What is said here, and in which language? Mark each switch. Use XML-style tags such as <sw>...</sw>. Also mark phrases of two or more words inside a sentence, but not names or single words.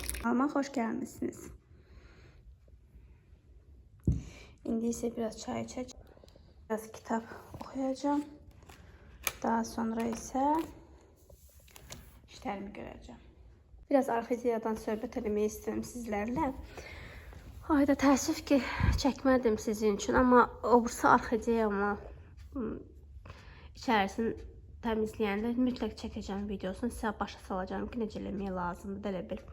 <tr>kanalıma hoş gelmişsiniz. İndi ise biraz çay içeceğim. Biraz kitap okuyacağım. Daha sonra ise işlerimi göreceğim.</tr> <az>Biraz arxeologiyadan söhbət etmək istəyirəm sizlərlə. Ayda təəssüf ki, çəkmədim sizin üçün, amma obursa arxeologiyamı içərisini təmizləyəndə mütləq çəkəcəm videosunu, sizə başa salacağım ki, necə eləmək lazımdır, elə bil.</az>